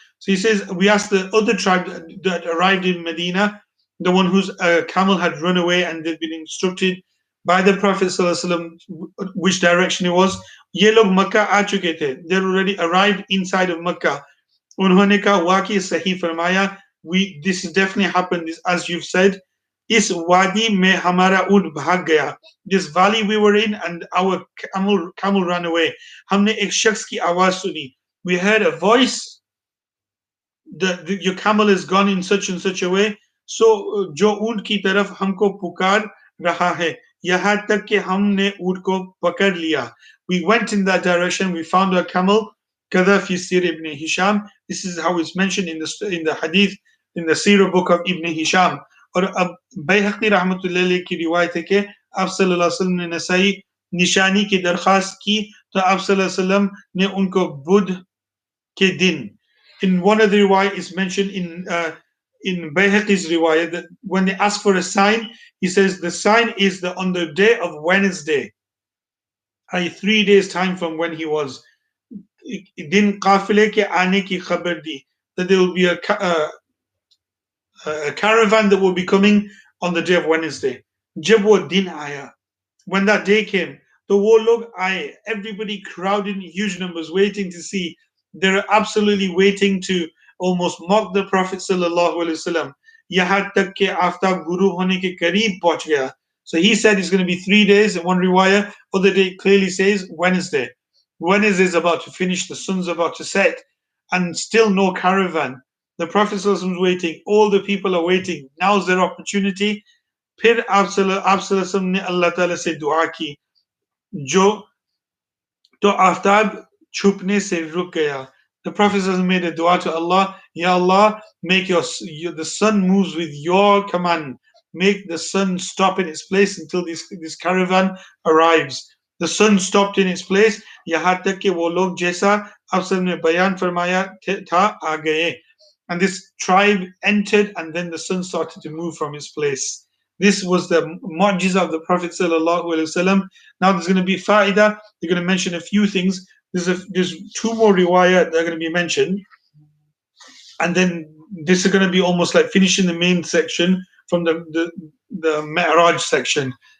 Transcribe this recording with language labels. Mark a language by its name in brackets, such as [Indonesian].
[English] So he says, we asked the other tribe that arrived in Medina, the one whose camel had run away, and they'd been instructed by the Prophet ﷺ which direction it was. [Hindi] ये लोग मक्का आ चुके थे. [English] They already arrived inside of Mecca. [Hindi] उन्होंने कहा वाकई सही फरमाया, [English] this definitely happened, as you've said. [Hindi] इस वादी में हमारा ऊंट भाग गया. [English] This valley we were in, and our camel ran away. [Hindi] हमने एक शख्स की आवाज सुनी. [English] We heard a voice that your camel is gone in such and such a way. [Hindi] So जो ऊंट की तरफ हमको पुकार रहा है, यहाँ तक कि हमने ऊंट को पकड़ लिया. [English] We went in that direction. We found a camel. [Arabic] كذا في سير ابن هشام. [English] This is how it's mentioned in the hadith, in the Sirah book of Ibn Hisham. [Hindi] और अब बैहक़ी रहमतुल्लाह अलैह की रिवायत है कि आप सल्लल्लाहु अलैहि वसल्लम ने नसाई निशानी की दरखास्त की, तो आप सल्लल्लाहु अलैहि वसल्लम ने उनको बुध के दिन, [English] in one of the riwayat is mentioned in Bayhaqi's riwayah that when they ask for a sign, he says the sign is that on the day of Wednesday, i.e. 3 days time from when he was, [Hindi] din qafile ke aane ki khabar di, [English] that there will be a caravan that will be coming on the day of Wednesday. [Hindi] Jab wo din aaya, [English] when that day came, the [Hindi] wo log aaye, [English] everybody crowded in huge numbers waiting to see. They're absolutely waiting to almost mock the Prophet sallallahu alaihi wasallam. [Hindi] Yahan tak ke aftab guru hone ke kareeb pahunch gaya. [English] So he said it's going to be 3 days in one riwayah. Other day clearly says Wednesday. Wednesday is about to finish, the sun's about to set, and still no caravan. The Prophet sallallahu alaihi wasallam is waiting. All the people are waiting. Now's their opportunity. [Hindi] फिर आप सल्लल्लाहु ने अल्लाह ताला से दुआ की जो तो आफ्ताब छुपने से रुक गया. [English] The Prophet made a dua to Allah, Ya Allah, make the sun moves with your command. Make the sun stop in its place until this caravan arrives. The sun stopped in its place, [Hindi] यहाँ तक कि वो लोग जैसा आप सबने बयान फरमाया था आ गए. [English] And this tribe entered, and then the sun started to move from its place. This was the mu'jiza of the Prophet sallallahu alaihi wasallam. Now there's going to be fa'idah. They're going to mention a few things. There's two more riwayat that are going to be mentioned, and then this is going to be almost like finishing the main section from the Mi'raj section.